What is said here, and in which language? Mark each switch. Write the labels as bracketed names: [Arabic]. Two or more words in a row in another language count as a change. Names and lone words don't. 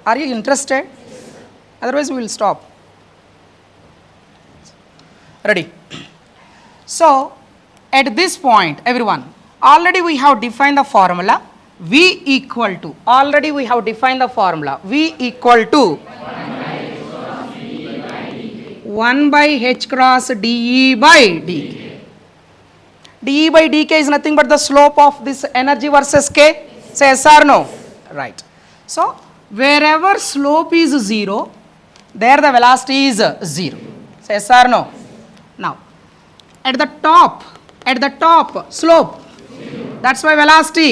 [English] Are you interested? Otherwise we will stop. Ready? So at this point, everyone, already we have defined the formula. V equal to, already we have defined the formula. V equal to 1 by h cross dE by dk. dE by dk is nothing but the slope of this energy versus k. Say yes or no? Right. So wherever slope is 0, there the velocity is 0. Say yes or no? Now at the top slope, that's why velocity.